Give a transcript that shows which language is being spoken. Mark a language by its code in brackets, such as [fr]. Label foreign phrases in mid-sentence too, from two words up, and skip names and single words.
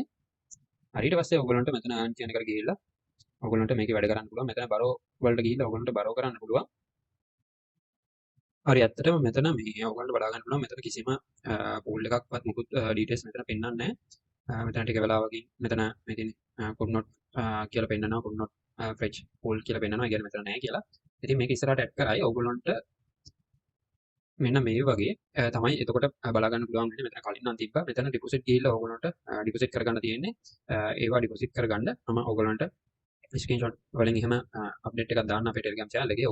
[si] හරි ඊට පස්සේ ඔයගොල්ලන්ට මෙතන earn කියන එකට ගිහිල්ලා ඔයගොල්ලන්ට මේකේ වැඩ කරන්න පුළුවන්. මෙතන බරෝ වලට ගිහිල්ලා ඔයගොල්ලන්ට බරෝ කරන්න පුළුවන්. හරි ඇත්තටම මෙතන මේ ඔයගොල්ලන්ට බලා ගන්න පුළුවන්. මෙතන කිසිම pool එකක්වත් මුකුත් details මෙතන පෙන්නන්නේ නැහැ. මෙතන ටික වෙලාවකින් මෙතන මේ තියෙන්නේ [en] could not [si] කියලා පෙන්නනවා. [en] could not fetch pool [si] කියලා පෙන්නනවා. ඒ කියන්නේ මෙතන නැහැ කියලා. ඉතින් මේක ඉස්සරහට ඇඩ් කරයි ඔයගොල්ලන්ට මෙන්න මේ වගේ තමයි එතකොට බලා ගන්න පුළුවන් වෙන්නේ. මෙතන කලින් නම් තිබ්බා. මෙතන ඩිපොසිට් ගිහිල්ලා ඔයගොල්ලන්ට ඩිපොසිට් කරගන්න තියෙන්නේ. ඒවා ඩිපොසිට් කරගන්න මම ඔයගොල්ලන්ට ස්ක්‍රීන්ෂොට් වලින් එහෙම අප්ඩේට් එකක් දාන්න අපේ ටෙලිග්‍රෑම් channel එකේ.